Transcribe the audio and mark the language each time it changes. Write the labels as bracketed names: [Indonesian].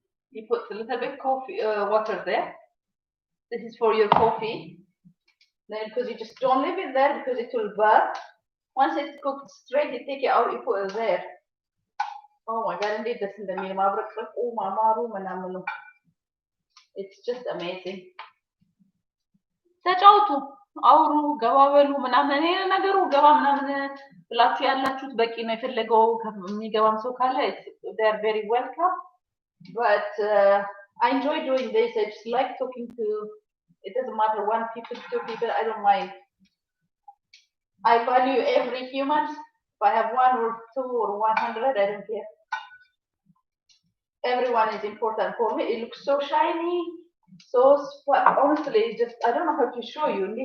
[English] You put a little bit coffee water there. This is for your coffee. Then because you just don't leave it there because it will burn. Once it's cooked straight, you take it out, you put it there. Oh my God, indeed, this is the meal. Oh, mama, it's just amazing. [Amharic] ተጫውቱ፣ አውሩ፣ ገባ በሉ ምናምን እኔ ነገሩ ገባ ምናምን ብላችሁ ያላችሁት በቂ ነው። የፈለገው የሚገባም ሰው ካለ [English] they are very welcome. But I enjoy doing this. I just like talking to. It doesn't matter 1 people, 2 people. I don't mind. I value every human. If I have 1 or 2 or 100, I don't care. Everyone is important for me. It looks so shiny, so honestly, it's just I don't know how to show you.